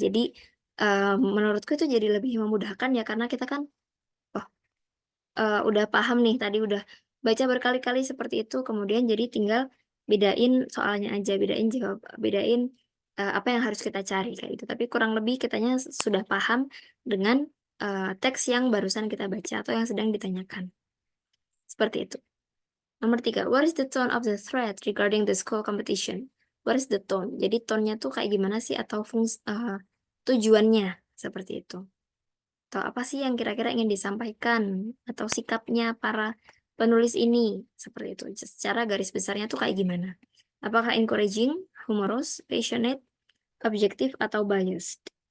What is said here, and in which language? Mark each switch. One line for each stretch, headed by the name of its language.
Indonesian: Jadi menurutku itu jadi lebih memudahkan ya karena kita kan oh, udah paham nih tadi udah baca berkali-kali seperti itu kemudian jadi tinggal bedain soalnya aja, bedain jawab, bedain apa yang harus kita cari kayak gitu. Tapi kurang lebih kitanya sudah paham dengan teks yang barusan kita baca atau yang sedang ditanyakan. Seperti itu. Nomor tiga,
English: what is the tone of the thread regarding the school competition? What is the tone?
Indonesian: Jadi tone-nya tuh kayak gimana sih atau tujuannya seperti itu. Atau apa sih yang kira-kira ingin disampaikan atau sikapnya para penulis ini seperti itu. Secara garis besarnya tuh kayak gimana? Apakah encouraging, humorous, passionate, objektif atau biased?